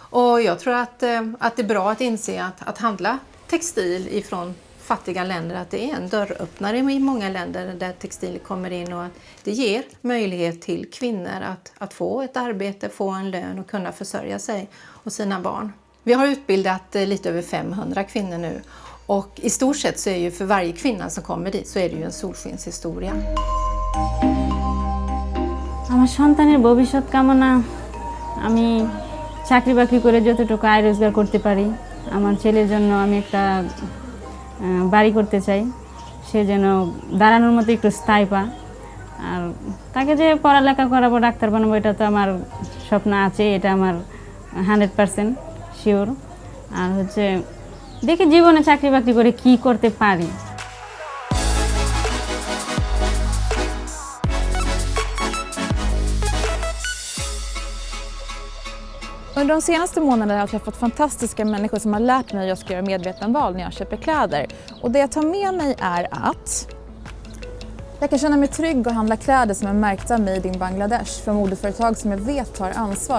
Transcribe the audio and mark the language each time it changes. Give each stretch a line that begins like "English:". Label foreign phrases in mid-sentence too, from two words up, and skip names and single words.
Swedish: Och jag tror att det är bra att inse att handla textil ifrån fattiga länder, att det är en dörröppnare i många länder där textil kommer in och att det ger möjlighet till kvinnor att få ett arbete, få en lön och kunna försörja sig och sina barn. Vi har utbildat lite över 500 kvinnor nu och i stort sett så är ju för varje kvinna som kommer dit så är det ju en solskenshistoria.
Bangla: আমার সন্তানের ভবিষ্যৎ কামনা, আমি চাকরি বাকরি করে যতটুকু আয় রোজগার করতে পারি। আমার ছেলের জন্য আমি একটা বাড়ি করতে চাই, সে যেন দাঁড়ানোর মতো একটু স্থায়ী পা। আর তাকে যে পড়ালেখা করাবো, ডাক্তার বানাবো, এটা তো আমার স্বপ্ন আছে, এটা আমার 100% শিওর। আর দেখি জীবনে চাকরি বাকরি করে কি করতে পারি।
Swedish: Under de senaste månaderna har jag träffat fantastiska människor som har lärt mig att jag ska göra medvetna val när jag köper kläder. Och det jag tar med mig är att jag kan känna mig trygg och handla kläder som är märkta
English: Made in Bangladesh
Swedish: från modeföretag som jag vet tar ansvar.